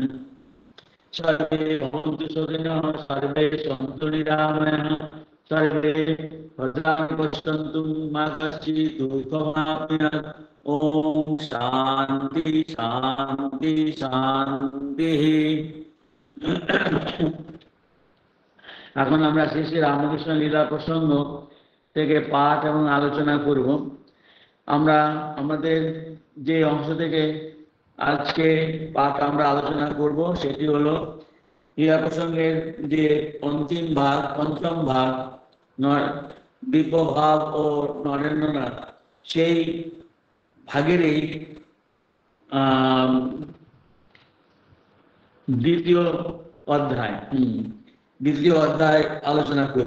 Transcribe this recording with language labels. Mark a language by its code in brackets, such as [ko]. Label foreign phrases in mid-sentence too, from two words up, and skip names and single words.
[sa] सर्वे भवन्तु सुखिनः सर्वे सन्तु निरामयाः सर्वे भद्राणि पश्यन्तु मा कश्चित् दुःखमाप्नुयात्। ॐ शान्ति शान्ति शान्तिः। [bn] এখন আমরা শ্রী শ্রী রামকৃষ্ণ লীলা প্রসঙ্গ থেকে পাঠ এবং আলোচনা করব। আমরা আমাদের যে অংশ থেকে আজকে পাঠ আমরা আলোচনা করব সেটি হলো লীলা প্রসঙ্গের যে অন্তিম ভাগ, পঞ্চম ভাগ, বিপ্রভাব ও নরেন্দ্রনাথ, সেই ভাগেরই দ্বিতীয় অধ্যায় দ্বিতীয় অধ্যায় আলোচনা করব।